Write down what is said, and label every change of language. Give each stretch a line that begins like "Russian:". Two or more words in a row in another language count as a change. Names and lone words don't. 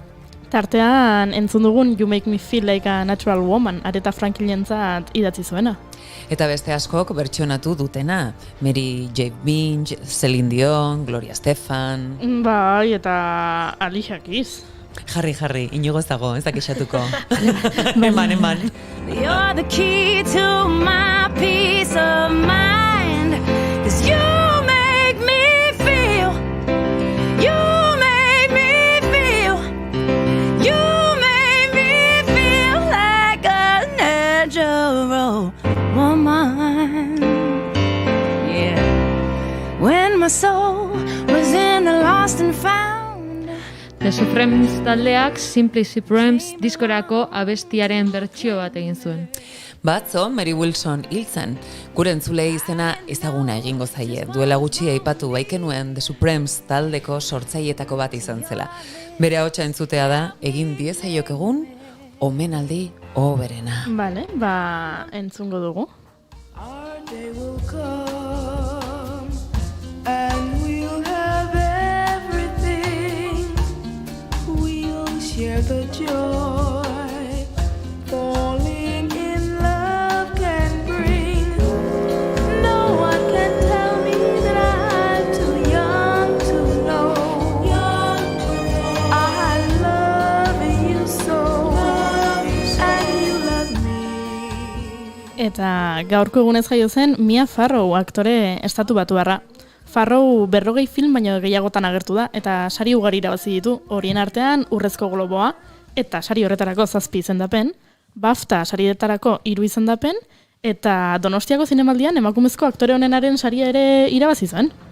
Basque: Tartean entzun dugun You Make Me Feel Like a Natural Woman, Aretha Franklinentzat idatzi zuena. Eta beste askok bertsionatu dutena. Mary J. Blige, Celine Dion, Gloria Estefan. Bai, eta Alicia Keys. Jarri, inigo ez dago, ez dakixatuko. Eman.
English: You're the key to my peace of mind, 'cause you make me feel, you make me feel, you make me feel like a natural woman. Yeah. When my soul was in the lost and found.
Basque: The Supremes taldeak Simply Supremes diskorako abestiaren bertsio bat egin zuen. Batzo, Mary Wilson hil zen. Gure entzulei izena ezaguna egingo zaie. Duela gutxi aipatu baikenuen The Supremes taldeko sortzailetako bat izan zela. Bere ahotsa entzutea da, egin diezaiok egun, omenaldi hoberena. Bale, entzungo dugu.
English: Our day will come and we'll have everything. We'll share the joy falling in love can bring. No one can tell me that I'm too young to know. I love you so and you love me.
Basque: Eta gaurko egunez jaio zen Mia Farrow aktore estatubatuarra. Farrow 40 film baino gehiagotan agertu da eta sari ugari irabazi ditu, horien artean Urrezko Globoa eta sari horretarako 7 izendapen, BAFTA sarietarako 3 izendapen eta Donostiako zinemaldian emakumezko aktore onenaren saria ere irabazi zuen.